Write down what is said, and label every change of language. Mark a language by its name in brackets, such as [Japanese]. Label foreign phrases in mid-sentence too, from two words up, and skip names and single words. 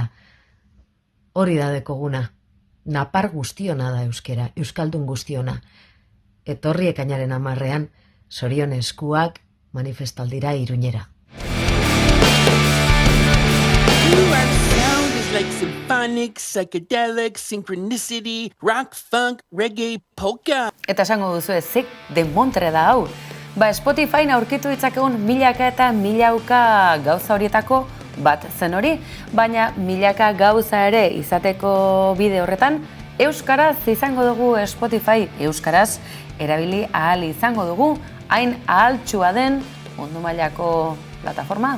[Basque] Hori da dekoguna. Napar guztiona da euskera, euskaldun guztiona. Etorri ekainaren 10ean, Sorion eskuak manifestaldira Iruñera. [English] Like symphonic, psychedelic, synchronicity, rock, funk, reggae, polka. [Basque] Eta esango duzu ezik, demontre da hau. Spotifyn aurkitu ditzakegun milaka eta milauka gauza horietako bat zen hori, baina milaka gauza ere izateko bide horretan, euskaraz izango dugu Spotify, euskaraz erabili ahal izango dugu, hain ahaltsua den mundu mailako plataforma.